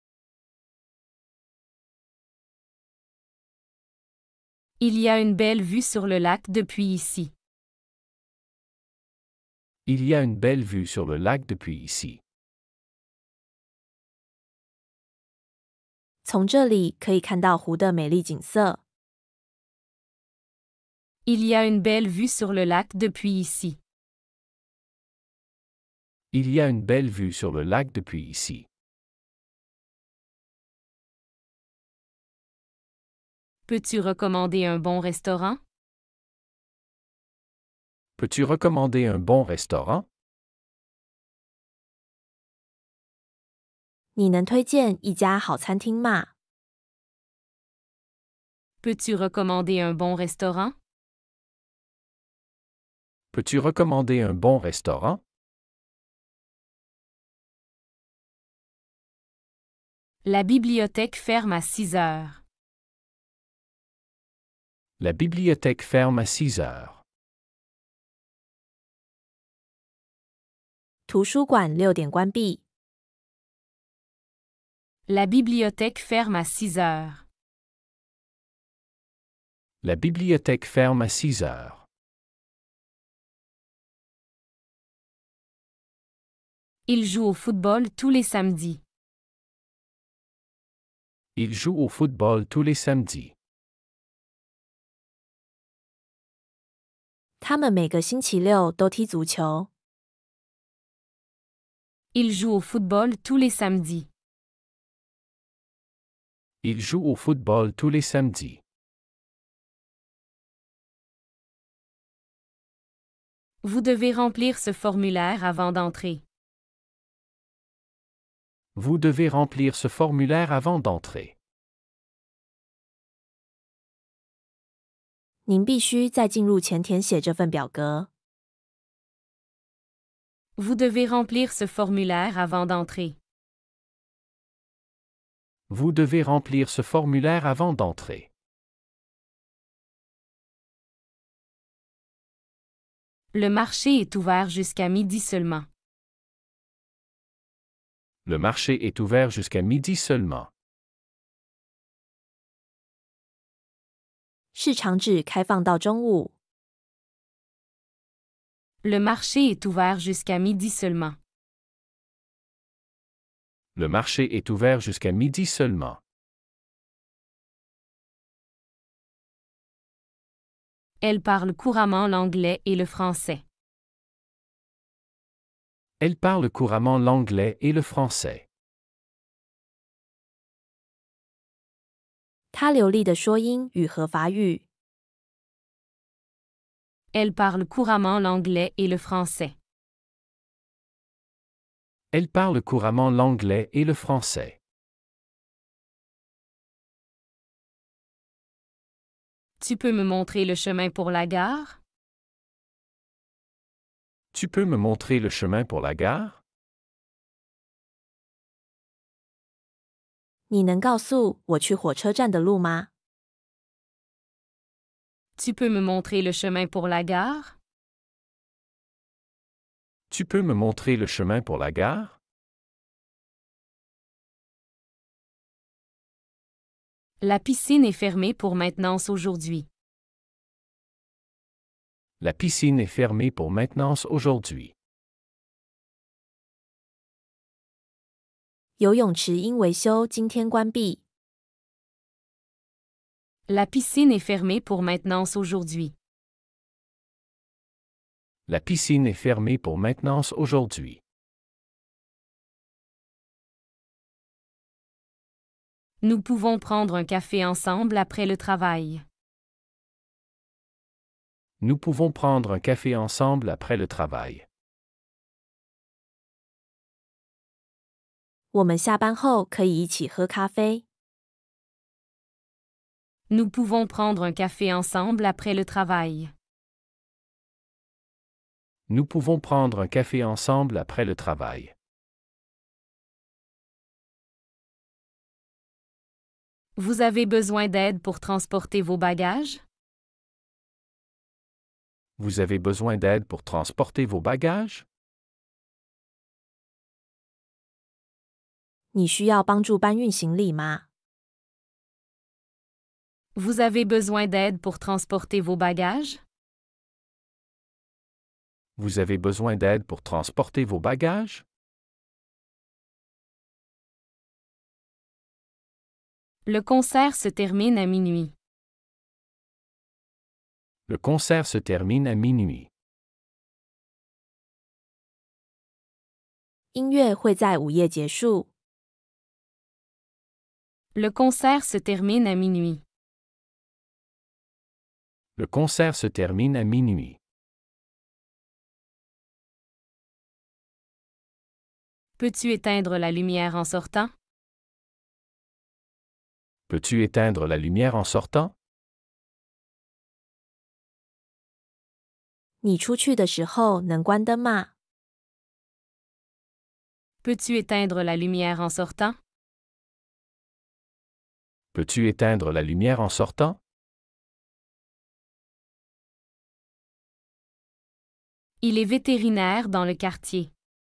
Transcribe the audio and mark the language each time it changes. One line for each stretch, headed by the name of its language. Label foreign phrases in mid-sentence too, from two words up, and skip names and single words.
French: Il y a une belle vue sur le lac depuis ici. Il y a une belle vue sur le lac depuis ici.
Chinese: 从这里可以看到湖的美丽景色。
French: Il y a une belle vue sur le lac depuis ici. Il y a une belle vue sur le lac depuis ici. Peux-tu recommander un bon restaurant? Peux-tu recommander un bon restaurant?
Chinese: 你能推荐一家好餐厅吗？
French: Peux-tu recommander un bon restaurant? Peux-tu recommander un bon restaurant? La bibliothèque ferme à 6 heures. La bibliothèque ferme à 6 heures.
Chinese: 图书馆6点关闭。
French: La bibliothèque ferme à 6 heures. La bibliothèque ferme à 6 heures. Il joue au football tous les samedis. Il joue au football tous les samedis.
Chinese: 他们每个星期六都踢足球。
French: Il joue au football tous les samedis. Il joue au football tous les samedis. Vous devez remplir ce formulaire avant d'entrer. Vous devez remplir ce formulaire avant d'entrer.
Chinese: 您必须在进入前填写这份表格。
French: Vous devez remplir ce formulaire avant d'entrer. Vous devez remplir ce formulaire avant d'entrer. Le marché est ouvert jusqu'à midi seulement. Le marché est ouvert jusqu'à midi seulement.
Chinese: 市场只开放到中午。
French: Le marché est ouvert jusqu'à midi seulement. Le marché est ouvert jusqu'à midi seulement. Elle parle couramment l'anglais et le français. Elle parle couramment l'anglais et le français.
Chinese: 他流利的说英语和法语。
French: Elle parle couramment l'anglais et le français. Elle parle couramment l'anglais et le français. Tu peux me montrer le chemin pour la gare? Tu peux me montrer le chemin pour la gare?
Chinese: 你能告诉我去火车站的路吗？
French: Tu peux me montrer le chemin pour la gare? Tu peux me montrer le chemin pour la gare? La piscine est fermée pour maintenance aujourd'hui. La piscine est fermée pour maintenance aujourd'hui.
Chinese: 游泳池因维修今天关闭。
French: La piscine est fermée pour maintenance aujourd'hui. La piscine est fermée pour maintenance aujourd'hui. Nous pouvons prendre un café ensemble après le travail. Nous pouvons prendre un café ensemble après le travail.
Chinese: 我们下班后可以一起喝咖啡。
French: Nous pouvons prendre un café ensemble après le travail. Nous pouvons prendre un café ensemble après le travail. Vous avez besoin d'aide pour transporter vos bagages? Vous avez besoin d'aide pour transporter vos bagages?
Chinese: 你需要帮助搬运行李吗？
French: Vous avez besoin d'aide pour transporter vos bagages? Vous avez besoin d'aide pour transporter vos bagages? Le concert se termine à minuit. Le concert se termine à minuit.
Chinese: 音乐会在午夜结束。
French: Le concert se termine à minuit. Le concert se termine à minuit. Peux-tu éteindre la lumière en sortant? Peux-tu éteindre la lumière en sortant?
Chinese: 你出去的时候能关灯吗？
French: Peux-tu éteindre la lumière en sortant? Peux-tu éteindre la lumière en sortant? Il est vétérinaire dans le quartier.